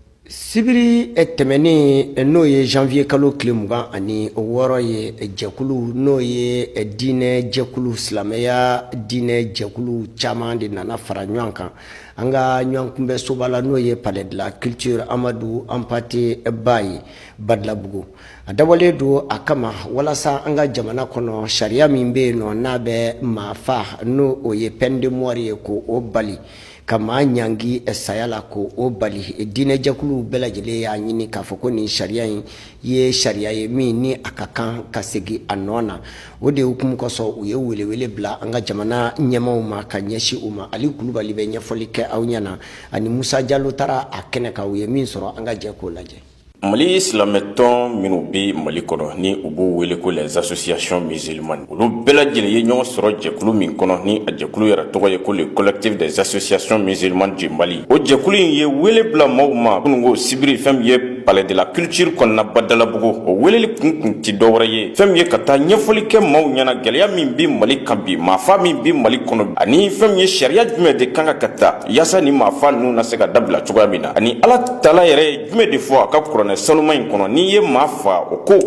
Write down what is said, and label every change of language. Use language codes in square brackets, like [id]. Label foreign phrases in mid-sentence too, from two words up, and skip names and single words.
[bm] Sibiri tɛmɛnen n'o ye janvier kalo tile 20 ani wɔɔrɔ ye jɛkulu n'o ye diinɛ jɛkulu silamɛya diinɛ jɛkulu caman de nana fara ɲɔgɔn kan an ka ɲɔgɔn kunbɛ soba la n'o ye [fr] palais de la culture [bm] Amadu Hampâté Bâ Badalabugu a dabɔlen don a kama walasa an ka jamana kɔnɔ sariya min bɛ yen nɔ n'a bɛ maa fa n'o o ye [fr] peine de mort [bm] ye ko o bali ka maa ɲangi saya la ko o bali diinɛjɛkuluw bɛɛ lajɛlen y'a ɲini k'a fɔ ko nin sariya in ye sariya ye min ni a ka kan ka segin a nɔ na o de hukumu kɔsɔn u ye welewele bila an ka jamana ɲɛmaw ma ka ɲɛsin u ma Ali Kulubali bɛ ɲɛfɔli kɛ aw ɲɛna ani Musa Jalo taara a kɛnɛ kan u ye min sɔrɔ an ka jɛ k'o lajɛ. Mali silamɛtɔn minnu bi Mali kɔnɔ ni u b'u wele ko [fr] les associations musulmanes [bm] olu bɛɛ lajɛlen ye ɲɔgɔn sɔrɔ jɛkulu min kɔnɔ ni a jɛkulu yɛrɛ tɔgɔ ye ko [fr] le collectif des associations musulmanes du Mali. [bm] O jɛkulu in ye wele bila maaw ma minnu ko sibiri fɛn min ye [fr] palais de la culture [bm] kɔnɔna Badalabugu o weleli kun ti dɔwɛrɛ ye fɛn min ye ka taa ɲɛfɔli kɛ maaw ɲɛna gɛlɛya min bi Mali kan bi maafa min bi Mali kɔnɔ ani fɛn min ye sariya jumɛn de kan ka taa yaasa ni maafa ninnu na se ka dabila cogoya min na ani Ala Taala yɛrɛ ye jumɛn de fɔ a ka kuranɛ sanuma in kɔnɔ n'i ye maa fa o kow